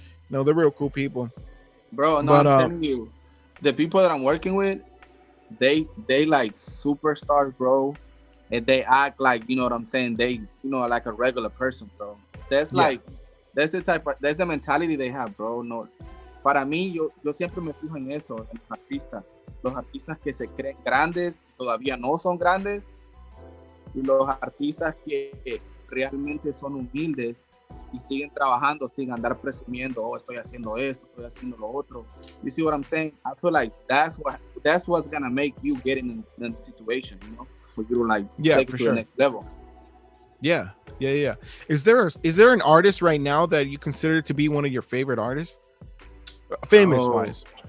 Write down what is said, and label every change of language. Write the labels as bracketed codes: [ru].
[en] No, they're real cool people. Bro, no, But I'm telling you, the people that I'm working with, they like superstars, bro, and they act like, you know what I'm saying, they, you know, like a regular person, bro. That's Yeah. like that's the mentality they have, bro. [es] No, para mí, yo siempre me fijo en eso, en los artistas que se creen grandes, todavía no son grandes, y los artistas que realmente son humildes y siguen trabajando sin andar presumiendo, oh, estoy haciendo esto, estoy haciendo lo otro. [en] You see what I'm saying? I feel like that's what's gonna make you get in the situation, you know, for you to like take it to the next level. Yeah. Is there an artist right now that you consider to be one of your favorite artists, famous wise?